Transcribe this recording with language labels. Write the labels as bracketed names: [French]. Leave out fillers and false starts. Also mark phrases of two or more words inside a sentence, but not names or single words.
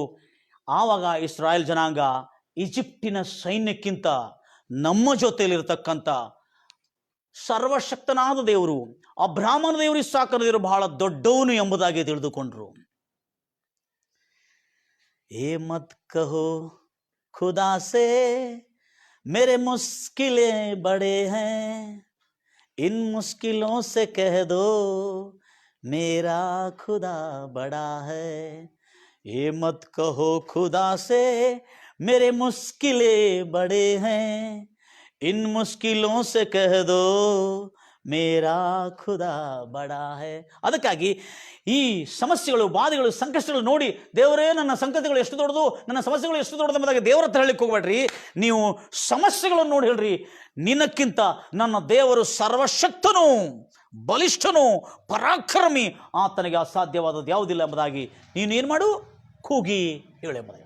[Kannada] ಆವಾಗ ಇಸ್ರಾಯೇಲ್ ಜನಾಂಗ ಈಜಿಪ್ಟಿನ ಸೈನ್ಯಕ್ಕಿಂತ ನಮ್ಮ ಜೊತೆಯಲ್ಲಿರ್ತಕ್ಕಂಥ ಸರ್ವಶಕ್ತನಾದ ದೇವರು, ಅಬ್ರಾಹ್ಮನ ದೇವರು, ಇಸ್ಸಾಕನ ದೇವರು ಬಹಳ ದೊಡ್ಡವನು ಎಂಬುದಾಗಿ ತಿಳಿದುಕೊಂಡ್ರು. [Hindi] ए मत कहो खुदा से मेरे मुश्किलें बड़े हैं, इन मुश्किलों से कह दो मेरा खुदा बड़ा है. ये मत कहो खुदा से मेरे मुश्किलें बड़े हैं, इन मुश्किलों से कह दो मेरा खुदा बड़ा है. [Kannada] ಅದಕ್ಕಾಗಿ ಈ ಸಮಸ್ಯೆಗಳು, ಬಾಧೆಗಳು, ಸಂಕಷ್ಟಗಳು ನೋಡಿ, ದೇವರೇ ನನ್ನ ಸಂಕಟಗಳು ಎಷ್ಟು ದೊಡ್ಡದು, ನನ್ನ ಸಮಸ್ಯೆಗಳು ಎಷ್ಟು ದೊಡ್ಡದು ಎಂಬುದಾಗಿ ದೇವರ ಹತ್ರ ಹೇಳಲಿಕ್ಕೆ ಹೋಗ್ಬೇಡ್ರಿ. ನೀವು ಸಮಸ್ಯೆಗಳನ್ನು ನೋಡಿ ಹೇಳ್ರಿ, ನಿನ್ನಕ್ಕಿಂತ ನನ್ನ ದೇವರು ಸರ್ವಶಕ್ತನು, ಬಲಿಷ್ಠನು, ಪರಾಕ್ರಮಿ, ಆತನಿಗೆ ಅಸಾಧ್ಯವಾದದ್ದು ಯಾವುದಿಲ್ಲ ಎಂಬುದಾಗಿ ನೀನು ಏನು ಮಾಡು, ಕೂಗಿ ಹೇಳು ಎಂಬುದಾಗಿ.